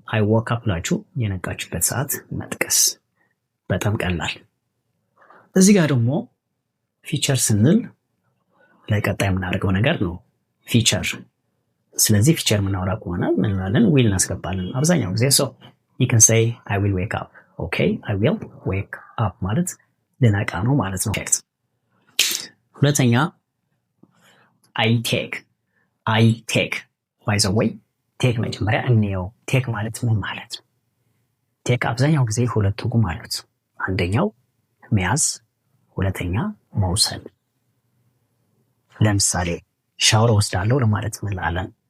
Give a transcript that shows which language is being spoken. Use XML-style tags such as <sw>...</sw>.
<en>I woke up</en> <am>ብላችሁ የነቃችሁበት ሰዓት መጥቀስ። በጣም ቀላል። እዚህ ጋር ደግሞ ፊቸር ስንል ለቀጣይ የምናደርገው ነገር ነው ፊቸር። ስለዚህ ፊቸር የምናወራ ከሆነ ምን እንላለን? will እናስገባለን አብዛኛው ጊዜ።</am> <en>so you can say I will wake up። okay I will wake up</en> <am>ማለት ልነቃ ነው ማለት ነው። ሁለተኛ</am> <en>I take by the way take</en> <am>መጀመሪያ እንየው። ቴክ ማለት ምን ማለት ነው? ቴክ አብዛኛው ጊዜ ሁለት ትርጉም አሉት። አንደኛው መያዝ፣ ሁለተኛ መውሰድ። ለምሳሌ ሻወር ወስዳለሁ ለማለት ምን እንላለን?</am>